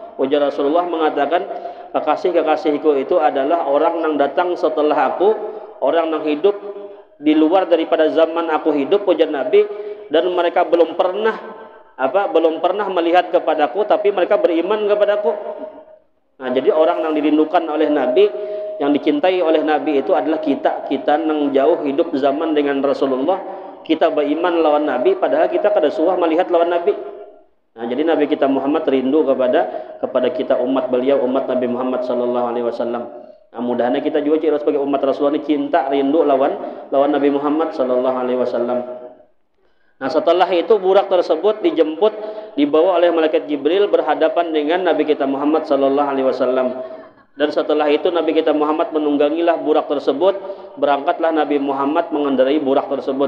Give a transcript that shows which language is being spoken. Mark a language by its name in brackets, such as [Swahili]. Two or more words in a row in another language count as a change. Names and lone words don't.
[Indonesian] Ujar Rasulullah mengatakan, kekasihku itu adalah orang yang datang setelah aku, orang yang hidup di luar daripada zaman aku hidup, ujar Nabi, dan mereka belum pernah melihat kepadaku, tapi mereka beriman kepadaku. Nah, jadi orang yang dirindukan oleh Nabi, yang dicintai oleh Nabi itu adalah kita yang jauh hidup zaman dengan Rasulullah, [Banjar] kita beriman lawan Nabi, padahal kita kada suah melihat lawan Nabi. [Indonesian] Nah, jadi Nabi kita Muhammad rindu kepada kita umat beliau, umat Nabi Muhammad [Arabic] sallallahu alaihi wasallam. [Indonesian] Nah, mudah-mudahan kita juga sebagai umat Rasulullah ini cinta rindu lawan Nabi Muhammad [Arabic] sallallahu alaihi wasallam. [Indonesian] Nah, setelah itu burak tersebut dijemput, dibawa oleh malaikat Jibril berhadapan dengan Nabi kita Muhammad [Arabic] sallallahu alaihi wasallam. [Indonesian] Dan setelah itu Nabi kita Muhammad menunggangilah burak tersebut, berangkatlah Nabi Muhammad mengendarai burak tersebut.